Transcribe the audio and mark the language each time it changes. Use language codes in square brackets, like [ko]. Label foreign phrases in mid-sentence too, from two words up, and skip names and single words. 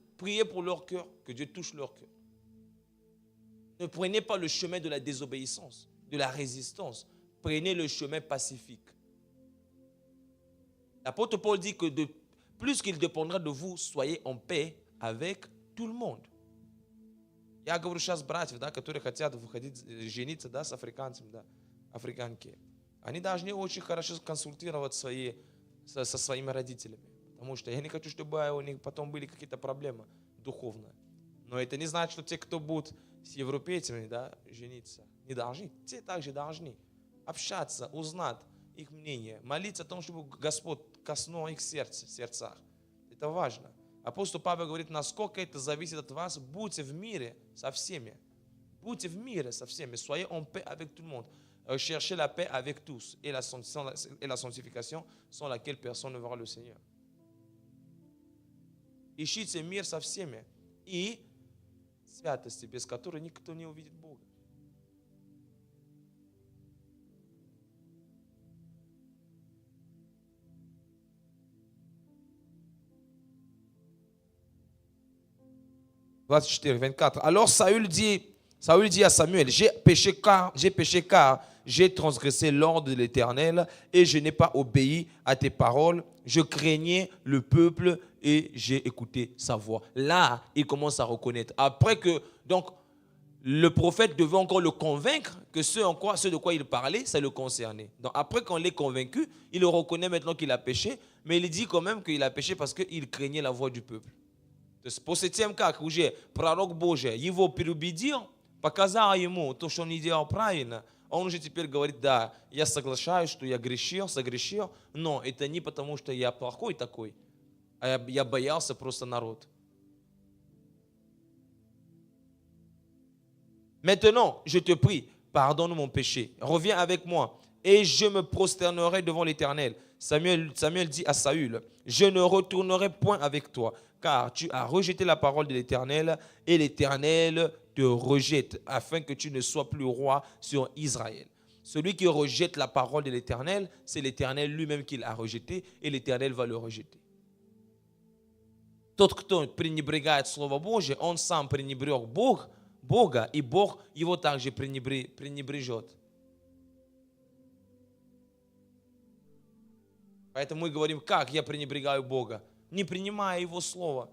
[fr] Priez pour leur cœur, que Dieu touche leur cœur. Ne prenez pas le chemin de la désobéissance, de la résistance. Prenez le chemin pacifique. L'apôtre Paul dit que plus qu'il dépendra de vous, soyez en paix avec tout le monde. [ru] Я говорю сейчас братьев, да, которые хотят выходить, жениться, да, с африканцами, да, африканки. Они должны очень хорошо консультировать со своими родителями. Потому что я не хочу, чтобы у них потом были какие-то проблемы духовные. Но это не значит, что те, кто будут с европейцами, да, жениться, не должны. Те также должны общаться, узнать их мнение, молиться о том, чтобы Господь коснулся их сердцах. Это важно. Апостол Павел говорит, насколько это зависит от вас, будьте в мире со всеми. Будьте в мире со всеми. [fr] Soyez en paix avec tout le monde. Cherchez la paix avec tous et la sanctification sans laquelle personne ne verra le Seigneur. [ru] Ищите мир со всеми и святости, без которой никто не увидит Бога. [fr] Verset 24. Alors Saül dit à Samuel, j'ai péché car j'ai transgressé l'ordre de l'Éternel et je n'ai pas obéi à tes paroles. Je craignais le peuple et j'ai écouté sa voix. Là, il commence à reconnaître. Après que, donc, le prophète devait encore le convaincre que ce de quoi il parlait, ça le concernait. Donc, après qu'on l'ait convaincu, il le reconnaît maintenant qu'il a péché, mais il dit quand même qu'il a péché parce qu'il craignait la voix du peuple. [ru] После тем, как уже пророк Божий его переубедил, показал ему то, что он не делал правильно, он уже теперь говорит, да, я соглашаюсь, что я согрешил, но это не потому, что я плохой такой, а я боялся просто народ. [fr] Maintenant, je te prie, pardonne mon péché, reviens avec moi et je me prosternerai devant l'Éternel. Samuel dit à Saül, je ne retournerai point avec toi, car tu as rejeté la parole de l'Éternel et l'Éternel te rejette afin que tu ne sois plus roi sur Israël. Celui qui rejette la parole de l'Éternel, c'est l'Éternel lui-même qui l'a rejeté et l'Éternel va le rejeter. [ru] Тот, кто пренебрегает Слово Божие, он сам пренебрег Бога, и Бог его также пренебрежет. Поэтому мы говорим, как я пренебрегаю Бога, не принимая Его Слово.